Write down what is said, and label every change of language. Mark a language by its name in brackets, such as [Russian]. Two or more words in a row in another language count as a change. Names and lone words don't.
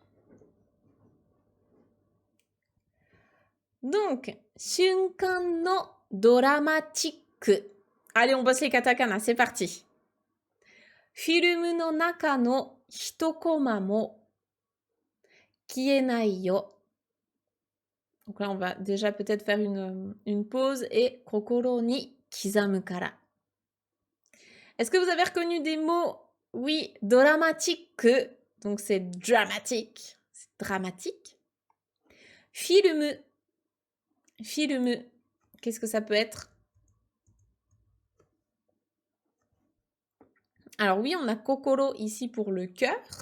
[French] Donc, [Japanese] 瞬間の [French] dramatique. Allez, on bosse les katakana, c'est parti. [Japanese] フィルムの中の一コマも消えないよ. [French] Donc là, on va déjà peut-être faire une pause et [Japanese] 心に刻むから. [French] Est-ce que vous avez reconnu des mots? Oui, dramatique. Donc c'est dramatique. C'est dramatique. Film. Film. Qu'est-ce que ça peut être? Alors oui, on a kokoro ici pour le cœur.